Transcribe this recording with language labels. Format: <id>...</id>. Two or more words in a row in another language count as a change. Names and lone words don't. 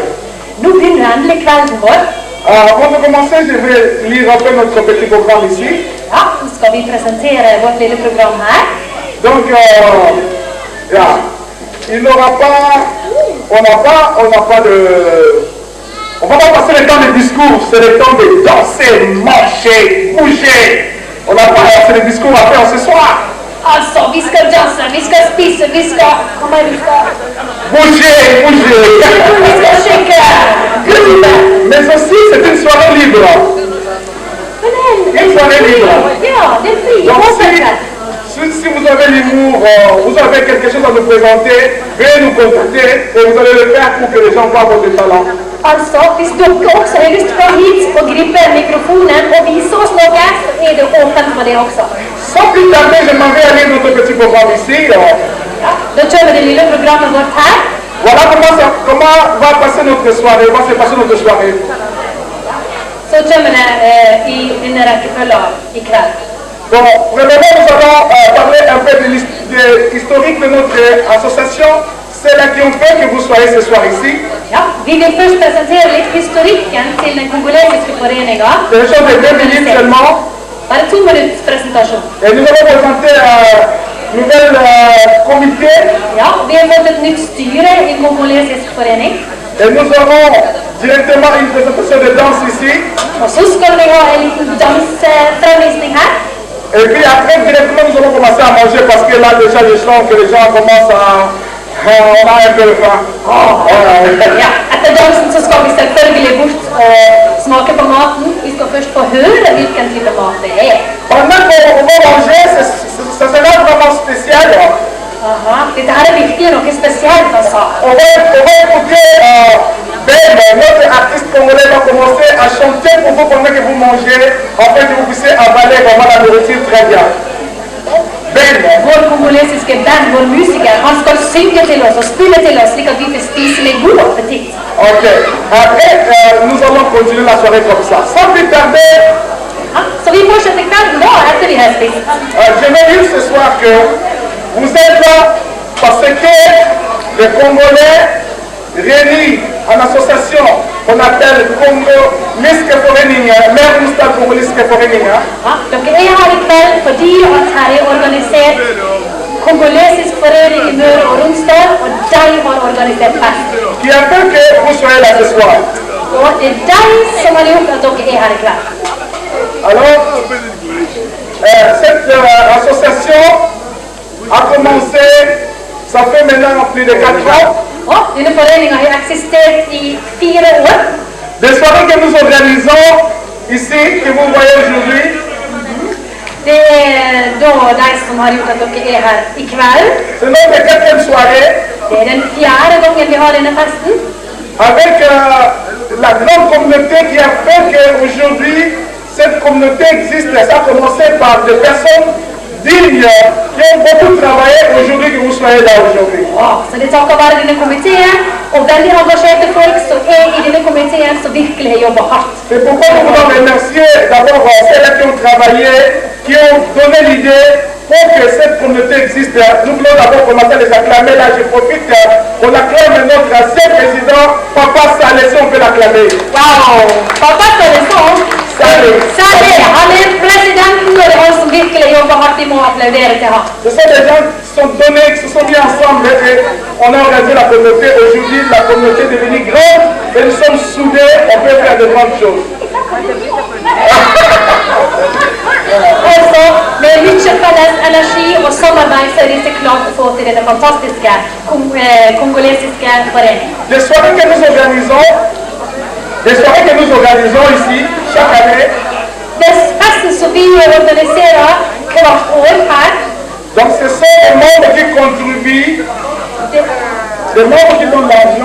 <no>Nous begynner endelig kvelden vår.</no> <fr>Avant de commencer, je vais lire un peu notre petit programme ici.</fr> <no>Ja, nå skal vi presentere vårt lille program her.</no> <fr>Donc, il n'aura pas, on n'a pas de... On va pas passer le temps de discours, c'est le temps de danser, marcher, bouger. On n'a pas assez de discours à faire ce soir.</fr> <no>Altså, vi skal danse, vi skal spise, vi skal... Hva mer vi skal?</no> <fr>Bouger.</fr> <no>Vi skal sjekke.</no> <fr>Mais aussi, c'est une soirée libre. Une soirée libre.</fr> <no>Ja, det er fri.</no> <fr>Donc, si vous avez l'humour, vous avez quelque chose à nous présenter, veuillez nous contacter et vous allez le faire pour que les gens voient votre talent.</fr> <no>Altså, hvis dere også har lyst til å komme hit og gripe mikrofonen og vise oss noe, så er det åpent for det også.</no> <fr>Sans plus tarder, je m'en vais aller dans notre petit programme ici.</fr> <no>Ja, da kjører det lille programmet vårt her.</no> <fr>Voilà comment va passer notre soirée, va se passer notre soirée.</fr> <no>Så kommer det i denne rekkefølgen i kveld.</no> <fr>Bon, premièrement, nous allons parler un peu de l'historique de notre association. C'est là qui ont fait que vous soyez ce soir ici.</fr> <no>Ja, vi vil først presentere litt historikken til den kongolesiske foreningen.</no> <fr>C'est une chose de 2 minutes seulement.</fr> <no>Bare 2 minuters presentasjon.</no> <fr>Et nous allons présenter un nouvel comité.</fr> <no>Ja, vi har fått et nytt styre i den kongolesiske forening.</no> <fr>Et nous aurons directement une présentation de danse ici.</fr> <no>Og så skal vi ha en liten dansefremvisning her.</no> <fr>Et puis après, directement, nous allons commencer à manger parce que là, déjà, je sens que les gens commencent à... On a un peu de faim.</fr> <no>Ja, etter dansen så skal vi selvfølgelig bort og smake på maten. Vi skal først få høre hvilken type mat det er.</no> <fr>Pendant qu'on va manger, ça sera vraiment spécial.</fr> <no>Aha, dette her er virkelig noe spesielt, altså.</no> <fr>On va écouter Ben, notre artiste congolais va commencer à chanter pour vous pendant que vous mangez, afin que vous puissiez avaler vraiment la nourriture très bien.</fr> <no>Ben, vår kongolesiske band, vår musiker, han skal synge til oss og spille til oss, slik at vi får spise med god appetitt. Ok.</no> <fr>Après, nous allons continuer la soirée comme ça. Sans plus tarder,</fr> <no>så vi fortsetter kvelden da, etter vi har spist.</no> <fr>je vais dire ce soir que vous êtes là parce que les Congolais réunis en association qu'on appelle Congo Liske Foreningen, Mer Mustad Congo Liske Foreningen.</fr> <no>Dere er her i kveld kveld fordi at her er organisert kongolesisk forening i Møre og Romsdal, og de har organisert fest.</no> <fr>Qui a fait que vous soyez là ce soir.</fr> <no>Og det er de som har gjort at dere er her i kveld.</no> <fr>Alors, cette association a commencé, ça fait maintenant plus de 4 ans.</fr> <no>Og denne foreningen har eksistert i 4 år.</no> <fr>Des soirées que nous organisons ici, que vous voyez aujourd'hui,</fr> <no>Det er da de som har gjort at dere er her i kveld.</no> <fr>c'est notre 4e soirée</fr> <no>Det er den 4. gangen vi har denne festen.</no> <fr>avec la grande communauté qui a fait qu'aujourd'hui, cette communauté existe. Ça a commencé par des personnes dignes qui ont beaucoup travaillé aujourd'hui, que vous soyez là aujourd'hui.</fr> <no>Så det takker være denne komiteen, og veldig engasjerte folk som er i denne komiteen, som virkelig har jobbet hardt.</no> <fr>C'est pourquoi nous voulons remercier d'abord celles qui ont travaillé, qui ont donné l'idée pour que cette communauté existe. Nous voulons d'abord commencer à les acclamer. Là, je profite, on acclame notre ancien président, Papa Salé, si on peut l'acclamer. Wow! Papa Salé, Salé. Salé,</fr> <no>han er presidenten, og det er han som virkelig jobber hardt. Vi må applaudere til ham.</no> <fr>Ce sont des gens qui se sont donnés, qui se sont mis ensemble et on a organisé la communauté. Aujourd'hui, la communauté est devenue grande et nous sommes soudés, on peut faire de grandes choses.</fr> <no>Altså, med mye felles energi og samarbeid så er disse klart å få til denne fantastiske kongolesiske foreningen.</no> <fr>Les soirées que nous organisons ici, chaque année,</fr> <no>Det festen som vi organiserer hvert år her,</no> <fr>donc ce sont les membres qui contribuent, les membres qui donnent l'argent,</fr>